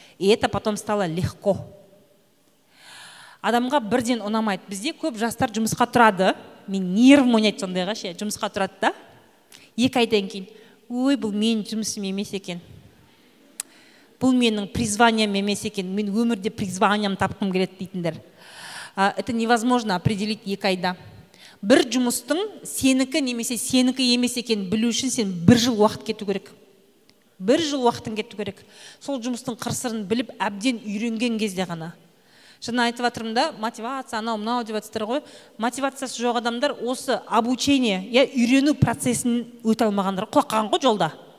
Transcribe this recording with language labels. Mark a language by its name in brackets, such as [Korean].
[Russian] И это потом стало легко. [Kazakh] Адамға бірден ұнамайды. Бізде көп жастар жұмысқа тұрады. Мен нервім ойнайды сондайға ше, жұмысқа тұрады да. 2 айдан кейін, ой, бұл менің жұмысым емес екен. Бұл менің призванием емес екен. Мен өмірде призванием тапқым келеді дейтіндер. [Russian] Это невозможно определить 2 айда. [Kazakh] Бір жұмыстың сенікі немесе сенікі емес екен білу үшін сен 1 жыл уақыт кету керек. 1 жыл уақытын кету керек. Сол жұмыстың қыр-сырын біліп, әбден үйренген кезде ғана. Жаңа айтып жатырмын да, мотивация, анау мынау деп жатсыздар ғой. Мотивациясы жоқ адамдар осы обучение, үйрену процесін өте алмағандар, құлап қалған ғой жолда.